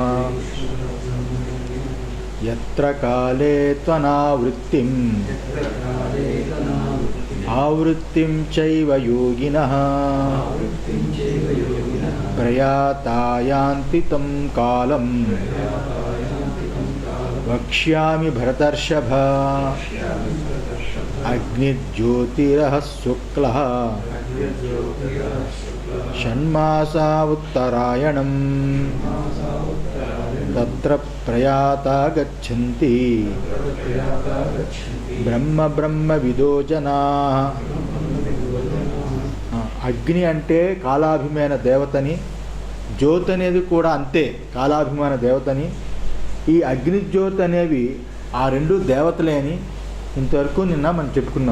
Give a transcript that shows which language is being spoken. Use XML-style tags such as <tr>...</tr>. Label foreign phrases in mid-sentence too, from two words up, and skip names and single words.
<sa>यत्र काले त्वनावृत्तिम् आवृत्तिं चैव योगिनः प्रयाता यान्ति तं कालं वक्ष्यामि भरतर्षभ। अग्निज्योतिरः शुक्लः षण्मासा उत्तरायणम् तत्र प्रयाता गच्छन्ति బ్రహ్మ బ్రహ్మ విదో జనా.</sa> <te>అగ్ని అంటే కాలాభిమాన దేవతని, జ్యోతి అనేది కూడా అంతే కాలాభిమాన దేవతని. ఈ అగ్నిజ్యోతి అనేవి ఆ రెండు దేవతలే అని ఇంతవరకు నిన్న మనం చెప్పుకున్నాం.</te>